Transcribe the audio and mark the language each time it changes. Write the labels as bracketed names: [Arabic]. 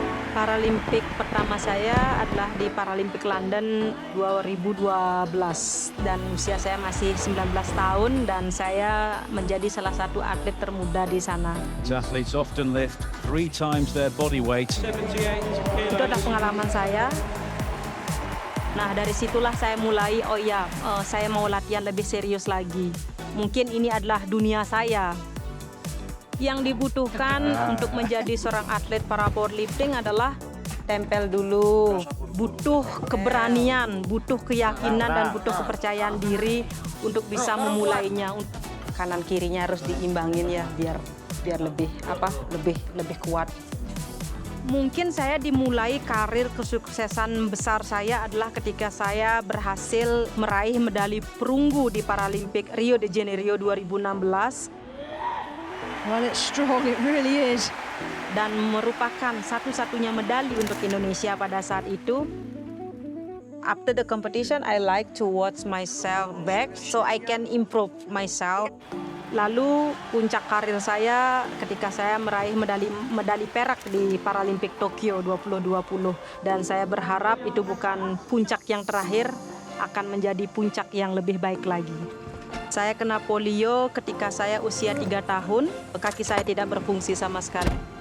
[Indonesian] Paralimpik pertama saya adalah di Paralympic London 2012 dan usia saya masih 19 tahun dan saya menjadi salah satu atlet termuda di sana. [English] Athletes often lift 3 times their body weight. 78 kilos. [Indonesian] Itu adalah pengalaman saya. Nah, dari situlah saya mulai, saya mau latihan lebih serius lagi. Mungkin ini adalah dunia saya. Yang dibutuhkan untuk menjadi seorang atlet para powerlifting adalah tempel dulu, butuh keberanian, butuh keyakinan dan butuh kepercayaan diri untuk bisa memulainya. Kanan kirinya harus diimbangin ya biar lebih kuat. Mungkin saya dimulai karir kesuksesan besar saya adalah ketika saya berhasil meraih medali perunggu di Paralympic Rio de Janeiro 2016. [English] Well, it's strong, it really is. [Indonesian] Dan merupakan satu-satunya medali untuk Indonesia pada saat itu. [English] After the competition, I like to watch myself back so I can improve myself. [Indonesian] Lalu puncak karir saya ketika saya meraih medali perak di Paralympic Tokyo 2020 dan saya berharap itu bukan puncak yang terakhir, akan menjadi puncak yang lebih baik lagi. Saya kena polio ketika saya usia 3 tahun, kaki saya tidak berfungsi sama sekali.